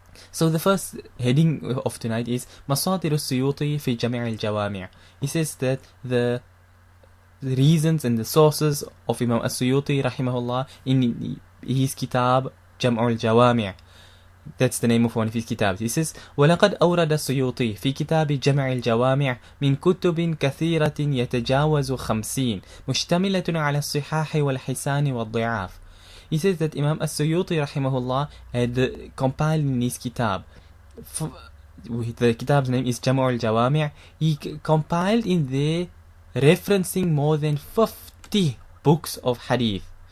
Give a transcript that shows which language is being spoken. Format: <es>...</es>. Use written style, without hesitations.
<en>So the first heading of tonight is</en> <ar>مصادر السيوطي في جمع الجوامع.</ar> <en>He says that the reasons and the sources of Imam As-Suyuti rahimahullah in his Kitab جمع الجوامع. That's the name of one of his kitabs. He says</en> <ar>ولقد أورد السيوطي في كتاب جمع الجوامع من كتب كثيرة يتجاوز 50 مشتملة على الصحاح والحسان والضعاف.</ar> <en>He says that Imam As-Suyuti rahimahullah had compiled in his kitab. The kitab's name is Jam' al-Jawami'. He compiled in there referencing more than 50 books of hadith.</en>